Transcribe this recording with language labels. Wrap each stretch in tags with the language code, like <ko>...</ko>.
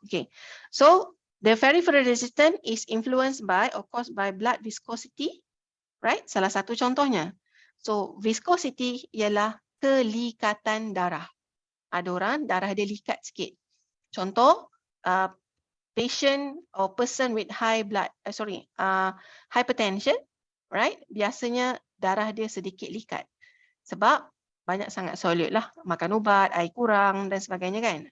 <en>Okay, so the peripheral resistance is influenced by or caused by blood viscosity, right?</en> <ms>Salah satu contohnya. So viscosity ialah kelikatan darah. Ada orang darah dia likat sikit.</ms> <en>Contoh, patient or person with hypertension, right?</en> <ms>Biasanya darah dia sedikit likat sebab banyak sangat solid lah, makan ubat, air kurang dan sebagainya kan.</ms>